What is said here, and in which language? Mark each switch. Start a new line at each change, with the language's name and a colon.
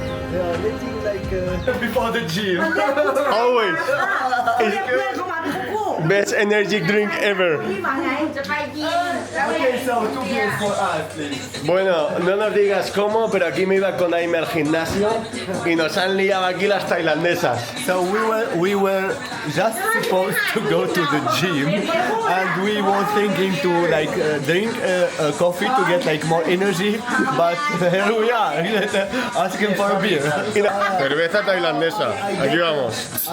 English: They are living like before the gym. Always. Best energy drink ever. Okay, so 2 beers for us, please.
Spanish: Bueno, no nos digas cómo, pero aquí me iba con Aime al gimnasio y nos han liado aquí las tailandesas.
English: So we were just supposed to go to the gym, and we were thinking to like drink coffee to get like more energy, but here we are asking for a beer.
Spanish: Cerveza tailandesa, aquí vamos.